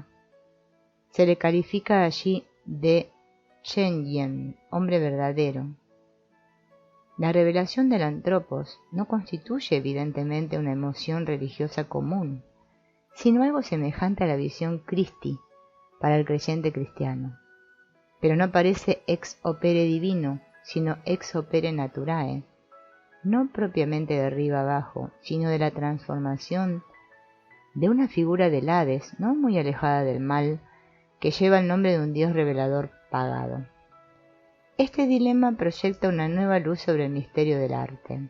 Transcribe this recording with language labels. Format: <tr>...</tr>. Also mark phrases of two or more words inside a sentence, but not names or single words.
<es>Se le califica allí de Shenyen, hombre verdadero. La revelación del Antropos no constituye evidentemente una emoción religiosa común, sino algo semejante a la visión Christi para el creyente cristiano. Pero no parece</es> <la>ex opere divino, sino ex opere naturae,</la> <es>no propiamente de arriba abajo, sino de la transformación de una figura del Hades, no muy alejada del mal, que lleva el nombre de un dios revelador pagado. Este dilema proyecta una nueva luz sobre el misterio del arte.</es>